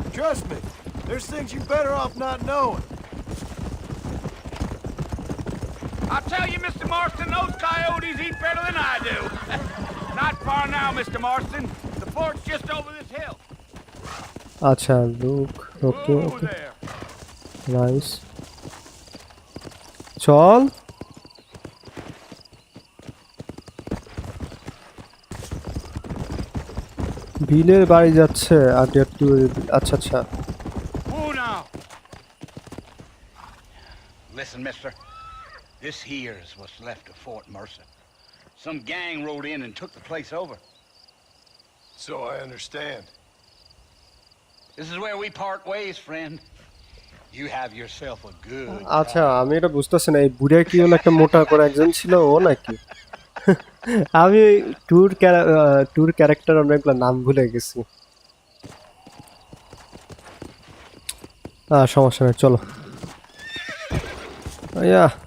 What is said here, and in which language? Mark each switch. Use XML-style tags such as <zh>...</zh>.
<en>Trust me. There's things you better off not knowing. I'll tell you, Mr. Marston, those coyotes eat better than I do. Not far now, Mr. Marston. The fort's just over this hill. আচ্ছা look okay Whoa okay there.</en> <bn>Nice চল বিলের বাড়ি যাচ্ছে আর একটু আচ্ছা আচ্ছা</bn> <en>Whoa now. Listen, mister. This here is what's left of Fort Mercer. Some gang rode in and took the place over. So I understand. This is where we part ways, friend. You have yourself a good</en> <bn>আচ্ছা আমি এটা বুঝতেছি না এই বুড়া কি হলো একটা মোটা করে একজন ছিল ও নাকি আমি ট্যুর ক্যারেক্টার অনেকগুলো নাম ভুলে গেছি সমস্যা নেই চলো ইয়া</bn>